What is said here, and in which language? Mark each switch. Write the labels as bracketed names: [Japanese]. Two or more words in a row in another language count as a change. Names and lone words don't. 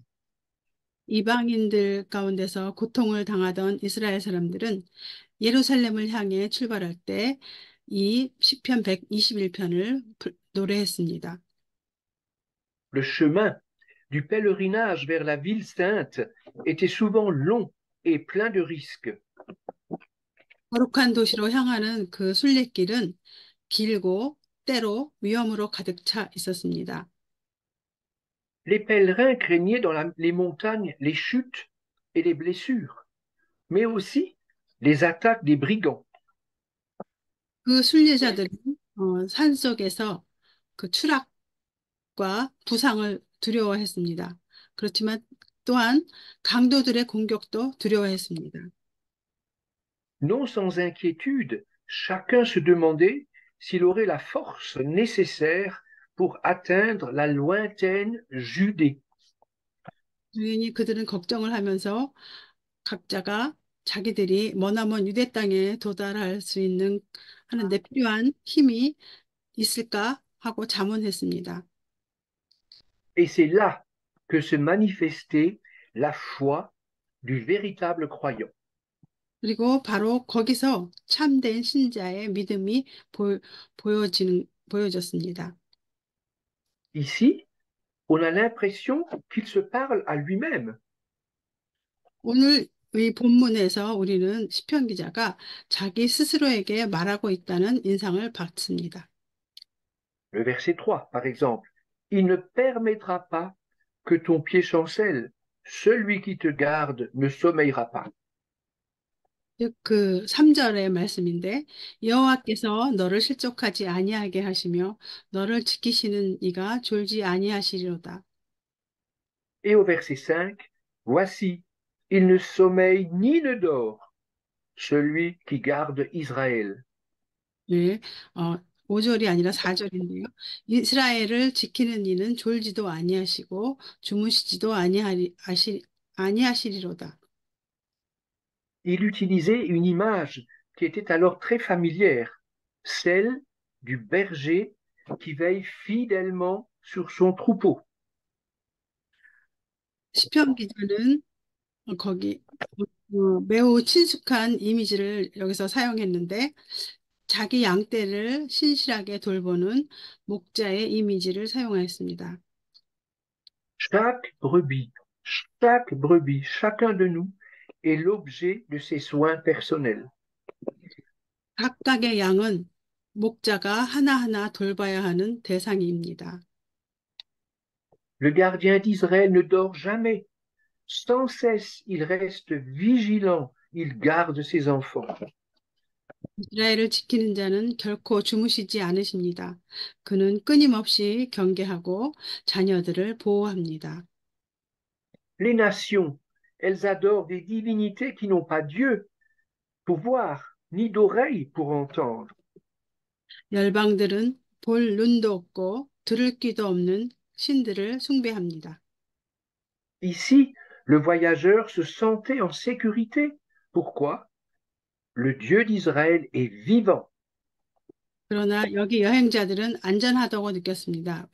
[Korean] 이방인들 가운데서 고통을 당하던 이스라엘 사람들은 예루살렘을 향해 출발할 때 이 시편 121편을 노래했습니다. [French] Le chemin du pèlerinage vers la ville sainte était souvent long et plein de risques. [Korean] 거룩한 도시로 향하는 그 순례길은 길고 때로 위험으로 가득 차 있었습니다. [French] Les pèlerins craignaient dans les montagnes les chutes et les blessures, mais aussi les attaques des brigands. [Korean] 그 순례자들은 산 속에서 그 추락과 부상을 두려워했습니다. 그렇지만 또한 강도들의 공격도 두려워했습니다. [French] Non sans inquiétude, chacun se demandait s'il aurait la force nécessaire pour atteindre la lointaine Judée. [Korean] 주인이 그들은 걱정을 하면서 각자가 자기들이 머나먼 유대 땅에 도달할 수 있는 하는데 필요한 힘이 있을까 하고 자문했습니다. [French] Et c'est là que se manifestait la foi du véritable croyant. [Korean] 그리고 바로 거기서 참된 신자의 믿음이 보여졌습니다. [French] Ici, on a l'impression qu'il se parle à lui-même. [Korean] 오늘 이 본문에서 우리는 시편 기자가 자기 스스로에게 말하고 있다는 인상을 받습니다. [French] Le verset 3, par exemple. Il ne permettra pas que ton pied chancelle. Celui qui te garde ne sommeillera pas. [Korean] 즉, 그 3절의 말씀인데 여호와께서 너를 실족하지 아니하게 하시며 너를 지키시는 이가 졸지 아니하시리로다. [French] Et au verset 5, voici, il ne sommeille ni ne dort, celui qui garde Israël. [Korean] 네, 5절이 아니라 4절인데요. 이스라엘을 지키는 이는 졸지도 아니하시고 주무시지도 아니하시리로다. [French] Il utilisait une image qui était alors très familière, celle du berger qui veille fidèlement sur son troupeau. [Korean] 시편 기자는 거기 매우 친숙한 이미지를 여기서 사용했는데 자기 양떼를 신실하게 돌보는 목자의 이미지를 사용하였습니다. [French] Chaque brebis, chacun de nous est l'objet de ses soins personnels. [Korean] 각각의 양은 목자가 하나하나 돌봐야 하는 대상입니다. [French] Le gardien d'Israël ne dort jamais. Sans cesse, il reste vigilant, il garde ses enfants. [Korean] 이스라엘을 지키는 자는 결코 주무시지 않으십니다. 그는 끊임없이 경계하고 자녀들을 보호합니다. [French] Les nations, elles adorent des divinités qui n'ont pas Dieu pour voir, ni d'oreilles pour entendre. [Korean] 열방들은 볼 눈도 없고 들을 귀도 없는 신들을 숭배합니다. [French] Ici, le voyageur se sentait en sécurité. Pourquoi? Le Dieu d'Israël est vivant. [Korean] 그러나 여기 여행자들은 안전하다고 느꼈습니다.